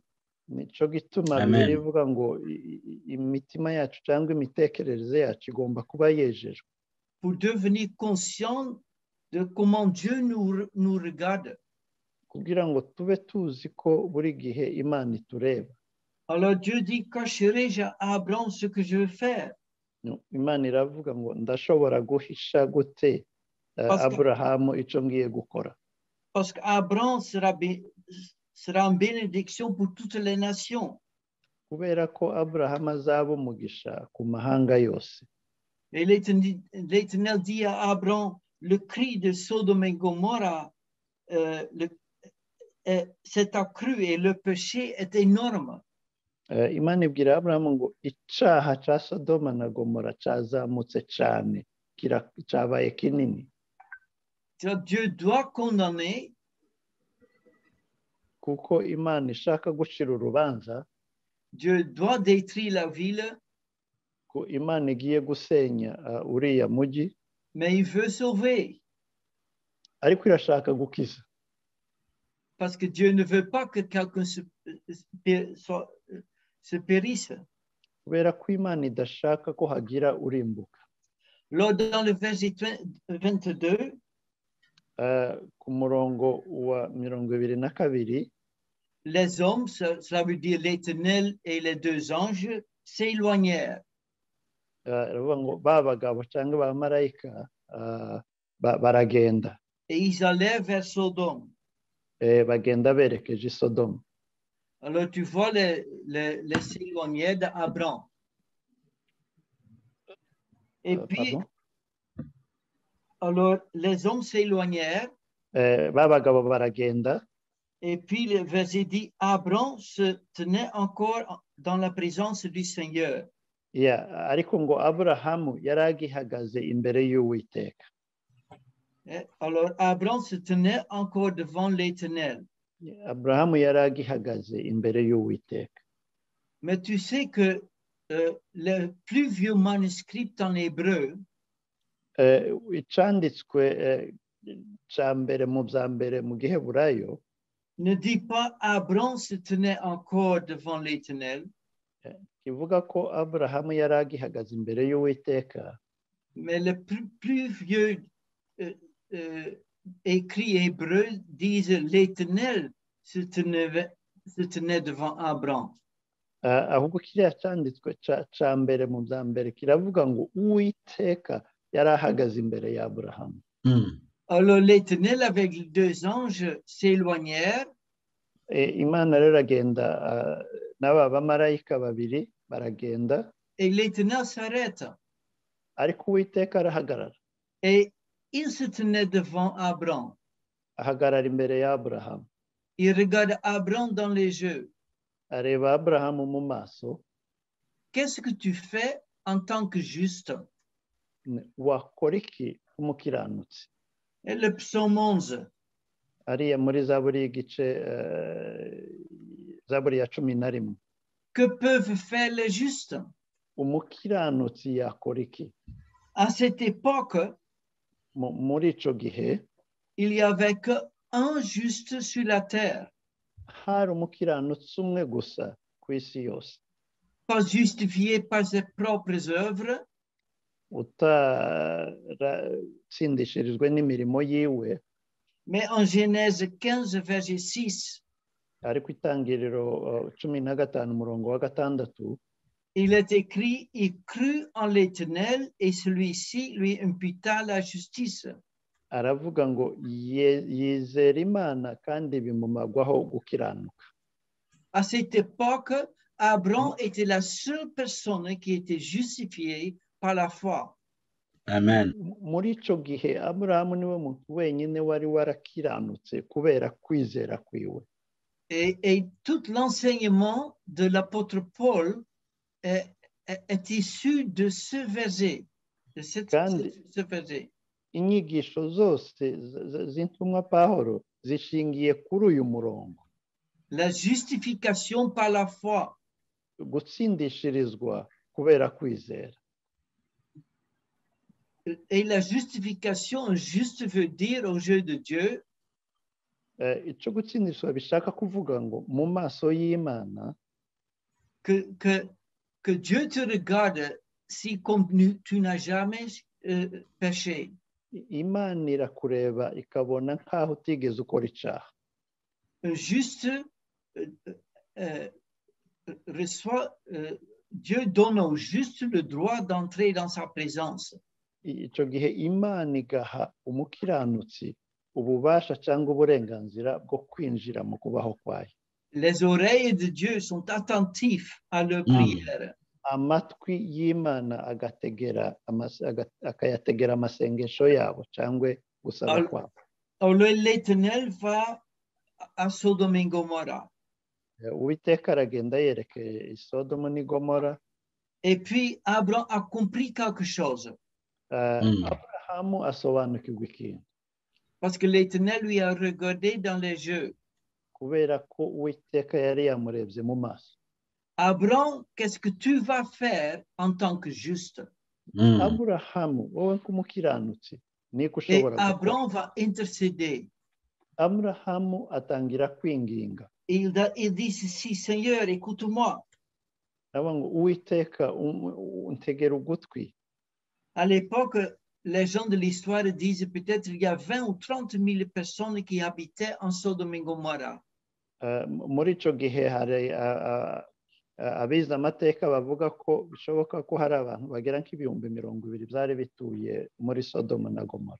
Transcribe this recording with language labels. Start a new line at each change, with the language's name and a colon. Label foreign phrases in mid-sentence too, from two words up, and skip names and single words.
Kinyarwanda: Nico gituma Bibiliya ivuga ngo imitima yacu cyangwa imitekerereze yacu igomba kuba yejejwe.
French: Pour devenir conscient de comment Dieu nous regarde.
Kinyarwanda: Kugira ngo tube tuzi ko buri gihe Imana itureba.
French: Alors Dieu dit, cacherai-je à Abraham ce que je veux faire?
Kinyarwanda: Imana iravuga ngo ndashobora guhisha gute Aburahamu icyo ngiye gukora.
French: Parce qu'Abraham sera une bénédiction pour toutes les nations.
Kinyarwanda: Kubera ko Aburahamu azaba umugisha ku mahanga yose.
French: Et l'Éternel dit à Abraham, le cri de Sodome et Gomorrhe s'est accru et le péché est énorme.
Kinyarwanda: Imana ibwira Aburahamu ngo icyaha cya Sodoma na Gomora cyazamutse cyane cyabaye kinini.
French: Dieu doit condamner.
Kinyarwanda: Kuko Imana ishaka gucira urubanza.
French: Dieu doit détruire la ville.
Kinyarwanda: Ko Imana igiye gusenya uriya mujyi.
French: Mais il veut sauver.
Kinyarwanda: Ariko irashaka gukiza.
French: Parce que Dieu ne veut pas que quelqu'un se périsse.
Kinyarwanda: Kubera ko Imana idashaka ko hagira urimbuka.
French: Là, dans le verset 22,
Kinyarwanda: ku murongo wa 22,
French: les hommes, cela veut dire l'Éternel et les deux anges, s'éloignèrent.
Kinyarwanda: Ba bagabo cyangwa ba marayika baragenda.
French: Et ils allèrent vers Sodome.
Kinyarwanda: Bagenda berekeje i Sodome.
French: Alors tu vois les s'éloigner d'Abraham. Et puis, alors les hommes s'éloignèrent.
Kinyarwanda: Ba bagabo baragenda.
French: Et puis le verset dit, Abraham se tenait encore dans la présence du Seigneur.
Kinyarwanda: Ariko ngo Aburahamu yari agihagaze imbere y'Uwiteka.
French: Alors Abraham se tenait encore devant l'Éternel.
Kinyarwanda: Aburahamu yari agihagaze imbere y'Uwiteka.
French: Mais tu sais que le plus vieux manuscrit en hébreu,
Kinyarwanda: icyanditswe cya mbere mu bya mbere mu Giheburayo,
French: ne dit pas Abraham se tenait encore devant l'Éternel.
Kinyarwanda: Kivuga ko Aburahamu yari agihagaze imbere y'Uwiteka.
French: Mais le plus vieux écrit hébreu disent l'Éternel se tenait devant Abraham.
Kinyarwanda: Ahubwo kiriya cyanditswe cya mbere mu bya mbere kiravuga ngo Uwiteka yari ahagaze imbere ya Aburahamu.
French: Alors l'Éternel avec les deux anges s'éloignèrent.
Kinyarwanda: Imana rero agenda n'aba bamarayika babiri baragenda.
French: Et l'Éternel s'arrête.
Kinyarwanda: Ariko Uwiteka arahagarara.
French: Et il se tenait devant Abraham.
Kinyarwanda: Ahagarara imbere ya Aburahamu.
French: Il regarde Abraham dans les yeux.
Kinyarwanda: Areba Aburahamu mu maso.
French: Qu'est-ce que tu fais en tant que juste?
Kinyarwanda: Wakora iki umukiranutsi?
French: Et le psaume 11.
Kinyarwanda: Ariya muri Zaburi y'igice Zaburi ya 11.
French: Que peuvent faire les justes?
Kinyarwanda: Umukiranutsi yakora iki?
French: À cette époque,
Kinyarwanda: muri ico gihe,
French: il y avait qu'un juste sur la terre.
Kinyarwanda: Hari umukiranutsi umwe gusa ku isi yose.
French: pas justifié par ses propres œuvres,
Kinyarwanda: utaratsindishirijwe n'imirimo yiwe,
French: mais en Genèse 15, verset 6,
Kinyarwanda: ariko itangiriro 15:6
French: il est écrit, il crut en l'Éternel et celui-ci lui imputa la justice.
Kinyarwanda: aravuga ngo yizera Imana kandi bimumagwaho gukiranuka.
French: À cette époque, Abraham était la seule personne qui était justifiée par la foi. Amen.
Kinyarwanda: Muri ico gihe Aburahamu niwe muntu wenyine wari warakiranutse kubera kwizera kwiwe.
French: Et tout l'enseignement de l'apôtre Paul est issu de ce verset, de ce verset.
Kinyarwanda: Inyigisho zose z'intumwa Pawulo zishingiye kuri uyu murongo.
French: La justification par la foi.
Kinyarwanda: Gutsindishirizwa kubera kwizera.
French: Et la justification juste veut dire au jeu de Dieu,
Kinyarwanda: Ico gutsindishwa bishaka kuvuga ngo mu maso y'Imana
French: que Dieu te regarde si comme tu n'as jamais péché.
Kinyarwanda: Imana irakureba ikabona nkaho utigeze ukora icaha.
French: Un juste reçoit, Dieu donne au juste le droit d'entrer dans sa présence.
Kinyarwanda: Ico gihe Imana igaha umukiranutsi ububasha cyangwa uburenganzira bwo kwinjira mu kubaho kwayo.
French: Les oreilles de Dieu sont attentives à leur prière.
Kinyarwanda: Amatwi y'Imana akayategera amasengesho yabo cyangwa gusaba kwabo.
French: Alors l'Éternel va à Sodome et Gomorrhe.
Kinyarwanda: Uwiteka aragenda yerekeye Sodomu n'i Gomora.
French: Et puis Abraham a compris quelque chose.
Kinyarwanda: Abrahamu asobanukirwa ikintu.
French: Parce que l'Éternel lui a regardé dans les yeux.
Kinyarwanda: Kubera ko Uwiteka yari yamurebye mu maso.
French: Abraham, qu'est-ce que tu vas faire en tant que juste?
Kinyarwanda: Abrahamu, wowe nk'umukiranutsi niko ushobora gukora.
French: Et Abraham va intercéder.
Kinyarwanda: Abrahamu atangira kwinginga.
French: Il dit ceci, Seigneur, écoute-moi.
Kinyarwanda: Ngo Uwiteka untegera ugutwi.
French: À l'époque, les gens de l'histoire disent peut-être il y a 20 ou 30 000 personnes qui habitaient en Sodome et Gomorrhe.
Kinyarwanda: Muri ico gihe hari abize amateka bavuga ko bishoboka ko hari abantu bagera nk'ibihumbi 20 byari bituye muri Sodoma na Gomora.